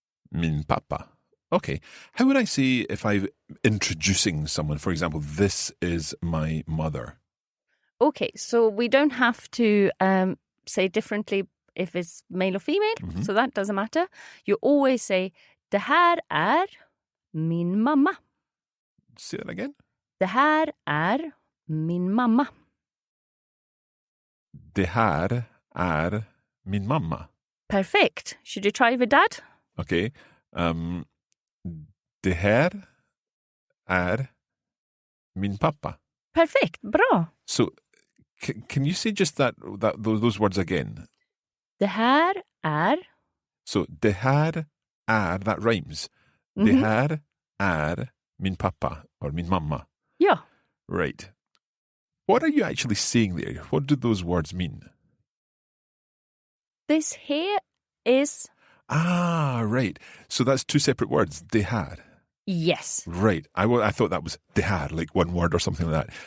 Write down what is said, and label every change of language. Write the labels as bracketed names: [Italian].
[Swedish] Min pappa. Okay. [English] How would I say if I'm introducing someone, for example, this is my mother? Okay, so we don't have to say differently if it's male or female, so that doesn't matter. You always say, [Swedish] det här är min mamma. [English] Say that again. [Swedish] Det här är min mamma. Det här är min mamma. [English] Perfect. Should you try with dad? Okay. [Swedish] Det här är min pappa. [English] Perfect. Bra. So can you say just those words again? [Swedish] Det här är... So, det här är, [English] that rhymes. [Swedish] Det här är min pappa or min mamma. Ja. [English] Right. What are you actually saying there? What do those words mean? This here is... Ah, right. So that's two separate words. [Swedish] Det här. [English] Yes. Right. I thought that was [Swedish] det här, [English] like one word or something like that.